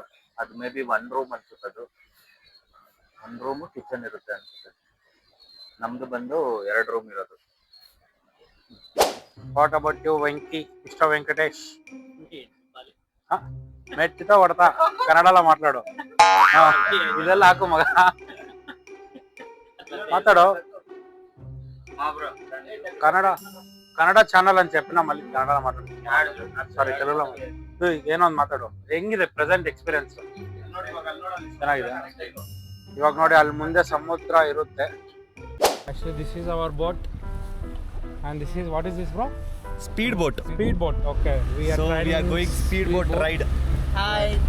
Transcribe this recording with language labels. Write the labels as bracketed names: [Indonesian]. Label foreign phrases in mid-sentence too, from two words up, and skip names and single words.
[Kannada] ಅದು [English] may be [Kannada] 1 ರೂಮ್ ಅನ್ಸುತ್ತದು, 1 ರೂಮು ಕಿಚನ್ ಇರುತ್ತೆ ಅನ್ಸುತ್ತೆ. ನಮ್ದು ಬಂದು 2 ರೂಮ್ ಇರೋದು. [English] What about you Venki, Mister Venkatesh? [Kannada] ಮೆಟ್ಟಿತ ಹೊಡ್ತಾ ಕನ್ನಡಲ್ಲ ಮಾತಾಡು. ಇದೆಲ್ಲ ಹಾಕು ಮಗ, [Telugu] మాట్లాడు. కన్నడ ఛానల్ అని చెప్పినా మళ్ళీ కన్నడ మాట్లాడు. [Kannada] సారీ, తెలుగులో ಏನೊಂದು ಮಾತಾಡು. ಹೆಂಗಿದೆ [English] present experience? [Kannada] ಚೆನ್ನಾಗಿದೆ. ಇವಾಗ ನೋಡಿ, ಅಲ್ಲಿ ಮುಂದೆ ಸಮುದ್ರ ಇರುತ್ತೆ. [English] Actually, this is our boat, and this is, what is this, bro? Speed boat. Speed boat. Okay, we are going speed boat ride. Hi.